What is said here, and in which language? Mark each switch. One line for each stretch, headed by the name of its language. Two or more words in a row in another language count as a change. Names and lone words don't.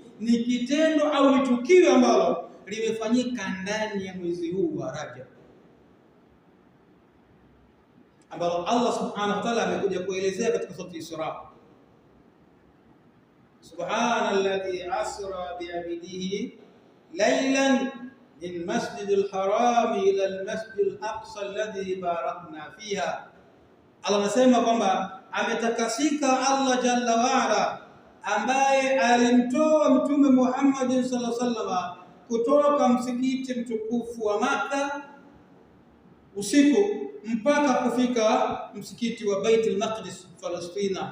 Swahili: Ni kitendo au ni tukio ambalo limefanyika ndani ya mwezi huu wa Rajab, ambalo Allah
Arabic: سبحانه وتعالى
Swahili: amekuja kuelezea katika sura Isra.
Arabic: سبحان الذي أسرى بعبده ليلا من المسجد الحرام إلى المسجد الأقصى الذي باركنا فيها.
Swahili: Allah anasema kwamba ametakasika Allah
Arabic: جل وعلا,
Swahili: ambaye alimtoa Mtume Muhammad
Arabic: صلى الله عليه وسلم
Swahili: kutoka msikiti mtukufu wa Maka usiku mpaka kufika msikiti wa Baitul Maqdis Palestina.